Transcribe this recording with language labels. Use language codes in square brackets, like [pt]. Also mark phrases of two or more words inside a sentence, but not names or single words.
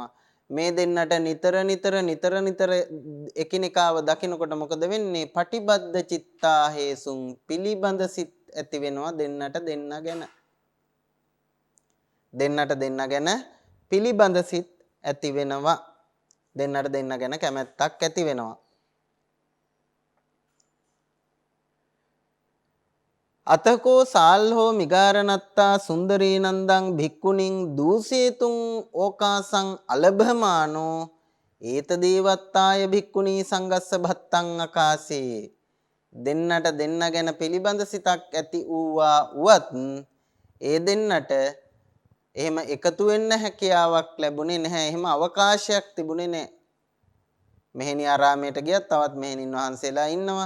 [si] මේ දෙන්නට නිතර එකිනෙකාව දකිනකොට මොකද වෙන්නේ? [pi] පටිබද්ද චිත්තා හේසුං [si] පිළිබඳ සිත් ඇති වෙනවා දෙන්නට දෙන්න ගැන පිළිබඳ සිත් ඇති වෙනවා. දෙන්නට දෙන්න ගැන කැමැත්තක් ඇති වෙනවා. [pi] අතකෝ සාල්හෝ මිගාරණත්තා සුන්දරී නන්දං භික්ඛුනින් දූසේතුං ඕකාසං අලභමානෝ ඒත දේවත්තාය භික්ඛුනී සංගස්ස භත්තං අකාසේ. [si] දෙන්නට දෙන්න ගැන පිළිබඳ සිතක් ඇති වූවා උවත් ඒ දෙන්නට එහෙම එකතු වෙන්න හැකියාවක් ලැබුණේ නැහැ. එහෙම අවකාශයක් තිබුණේ නැහැ. මෙහෙණි ආරාමයට ගියත් තවත් මෙහෙණින් වහන්සේලා ඉන්නවා.